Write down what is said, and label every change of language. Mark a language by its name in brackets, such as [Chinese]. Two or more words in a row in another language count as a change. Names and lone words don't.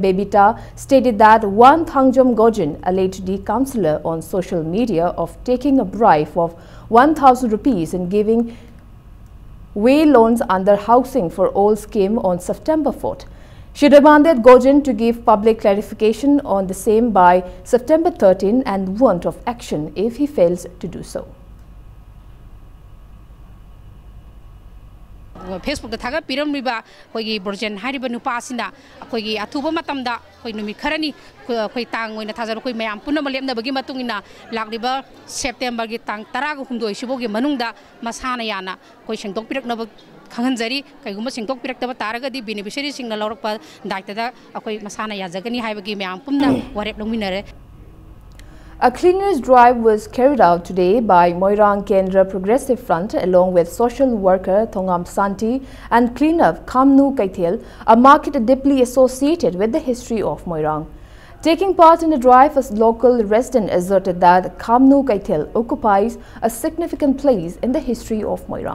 [English] Bebita, stated that one Thangjom Gojin alleged the councillor on social media of taking a bribe of 1,000 rupees and giving way loans under Housing for All scheme on September 4th. She demanded Gojin to give public clarification on the same by September 13 and warned of action if he fails to do so. [Manipuri] Facebook da thaga piram riba khoi burgen hariba nupa sina khoi athuba matamda khoi numi kharani khoi tang oina thajar khoi mayam punna malemna bagi matungina lagriba September gi tang 12 sibogi manungda masana yana khoi sengtok pirakna khanganjari kaiguma sengtok pirakta taraga di beneficiary singna lawrakpa daita da khoi masana yajagani haibagi mayam punna warep longminare. [English] A cleaners drive was carried out today by Moirang Kendra Progressive Front along with social worker Thongam Santi and cleanup Kamnu Kaithel, a market deeply associated with the history of Moirang. Taking part in the drive, a local resident asserted that Kamnu Kaithel occupies a significant place in the history of Moirang.